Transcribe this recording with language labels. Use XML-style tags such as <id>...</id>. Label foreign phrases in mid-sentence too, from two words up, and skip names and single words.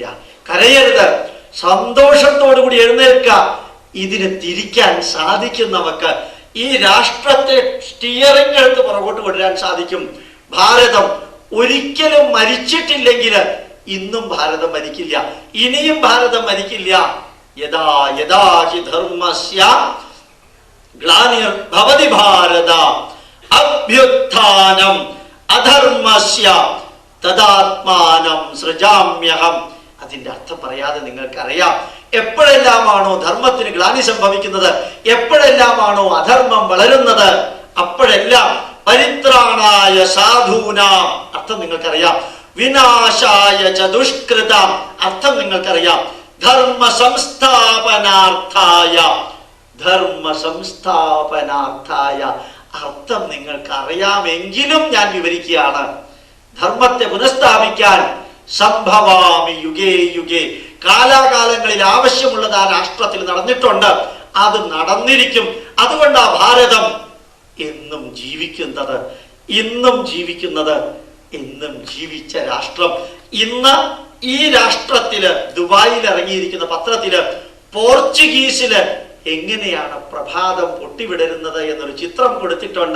<ml>കരയരുത്, സന്തോഷത്തോടു കൂടി എഴുന്നേൽക്കുക. ഇതിന് തിരിക്കാൻ സാധിക്കും. നമുക്ക് ഈ രാഷ്ട്രത്തെ സ്റ്റിയറിംഗ് എടുത്ത് പുറകോട്ട് കൊണ്ടുവരാൻ സാധിക്കും. ഭാരതം ഒരിക്കലും മരിച്ചിട്ടില്ലെങ്കിൽ ഇന്നും ഭാരതം മരിക്കില്ല, ഇനിയും ഭാരതം മരിക്കില്ല.</ml> <sa>യഥാ യഥാ ഹി ധർമ്മസ്യ ഗ്ലാനിർഭവതി ഭാരത അഭ്യുത്ഥാനം അധർമ്മസ്യ തദാത്മാനം സൃജാമ്യഹം.</sa> <ml>അതിന്റെ അർത്ഥം പറയാതെ നിങ്ങൾക്കറിയാം. എപ്പോഴെല്ലാമാണോ ധർമ്മത്തിന് ഗ്ലാനി സംഭവിക്കുന്നത്, എപ്പോഴെല്ലാമാണോ അധർമ്മം വളരുന്നത്, അപ്പോഴെല്ലാം</ml> <sa>പരിത്രാണായ സാധൂനാം,</sa> <ml>അർത്ഥം നിങ്ങൾക്കറിയാം.</ml> <sa>വിനാശായ ച ദുഷ്കൃതാം,</sa> <ml>അർത്ഥം നിങ്ങൾക്കറിയാം.</ml> <sa>ധർമ്മ സംസ്ഥാപനാർത്ഥായ, ധർമ്മ സംസ്ഥാപനാർത്ഥായ,</sa> <ml>അർത്ഥം നിങ്ങൾക്കറിയാമെങ്കിലും ഞാൻ വിവരിക്കുകയാണ്. ധർമ്മത്തെ പുനഃസ്ഥാപിക്കാൻ</ml> <sa>സംഭവാമി യുഗേ യുഗേ,</sa> <ml>കാലാകാലങ്ങളിൽ ആവശ്യമുള്ളത് ആ രാഷ്ട്രത്തിൽ നടന്നിട്ടുണ്ട്, അത് നടന്നിരിക്കും. അതുകൊണ്ടാ ഭാരതം എന്നും ജീവിക്കുന്നത്, ഇന്നും ജീവിക്കുന്നത്, എന്നും ജീവിച്ച രാഷ്ട്രം. ഇന്ന് ഈ രാഷ്ട്രത്തില് ദുബായിൽ ഇറങ്ങിയിരിക്കുന്ന പത്രത്തില് പോർച്ചുഗീസില് എങ്ങനെയാണ് പ്രഭാതം പൊട്ടിവിടരുന്നത് എന്നൊരു ചിത്രം കൊടുത്തിട്ടുണ്ട്.</ml>